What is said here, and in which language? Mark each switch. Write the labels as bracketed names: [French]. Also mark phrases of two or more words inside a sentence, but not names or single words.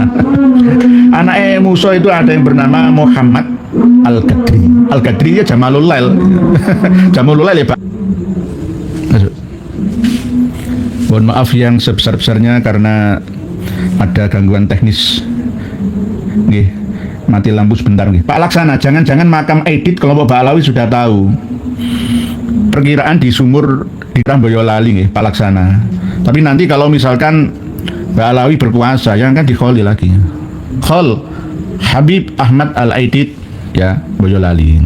[Indonesian] Anaknya Musa itu ada yang bernama Muhammad Al-Qadri. Al-Qadri ya Jamalul Lail. Jamalul Lail ya Pak. Masuk. Mohon maaf yang sebesar-besarnya karena ada gangguan teknis. Nggih, mati lampu sebentar nggih. Pak Laksana, jangan-jangan makam Aidit kelompok Ba'alawi sudah tahu. Perkiraan di sumur di Boyolali nggih, Pak Laksana. Tapi nanti kalau misalkan Ba'alawi berkuasa, yang kan dikholi lagi. Khol Habib Ahmad Al-Aidit ya Boyolali.